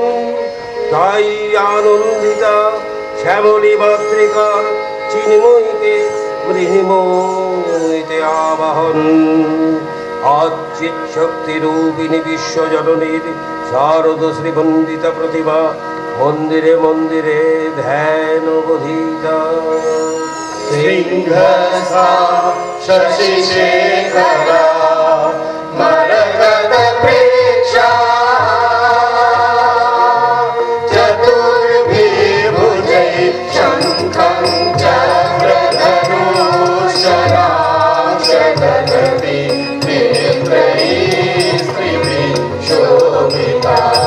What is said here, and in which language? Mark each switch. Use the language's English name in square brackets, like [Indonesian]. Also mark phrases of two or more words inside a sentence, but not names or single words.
[Bangla] তাই আনন্দিতা শ্যামলী মাতৃকার চিন্ময়ীকে মৃণিময়ীতে আবাহন। আচ্চিৎ শক্তি রূপিণী বিশ্বজননীর শারদ শ্রীবন্দিতা প্রতিমা মন্দিরে মন্দিরে ধ্যান বোধিতা। [Sanskrit] सिंहसा शशिशेखरा मरकतप्रेक्षा चतुर्भिर्भुजै शङ्खं चक्रधनुशरां शतदपि नेत्रैः स्त्रिभिः शोभिता।